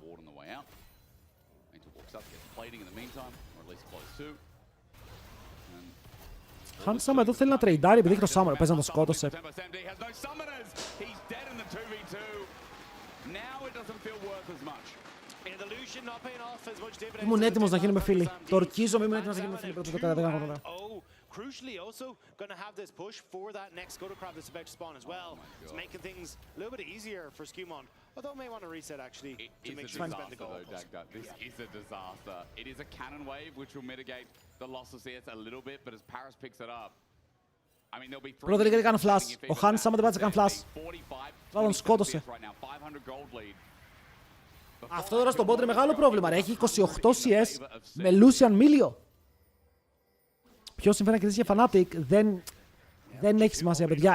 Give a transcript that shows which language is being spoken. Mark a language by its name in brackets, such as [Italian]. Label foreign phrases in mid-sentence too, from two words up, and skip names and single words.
[Greek] Handsome εδώ θέλει να τρεϊντάρει επειδή έχει το Summoner. Παίζει να το σκότωσε. Ήμουν έτοιμος να γίνουμε φίλοι. Το ορκίζομαι, ήμουν έτοιμος να γίνουμε φίλοι. Πρώτα το καταδέγαμε. [English] Crucially, also going to have this push for that next Scuttle Crab that's about to spawn as well. It's making things a little bit easier for Skewmon. Although I may want to reset actually to make sure he spend the gold. This is a disaster. It is a cannon wave which will mitigate the loss of CS a little bit, but as Paris picks it up, I mean there'll be three. [Greek] Πρώτα λίγα έκανε flash. Ο Handsome δεν πάτησε καν flash. Θα τον σκότωσε. Αυτό τώρα στον bot είναι μεγάλο πρόβλημα. Έχει 28 CS με Lucian Milio. Ποιος συμφέρει να κερδίσει για Fnatic δεν έχει σημασία, παιδιά.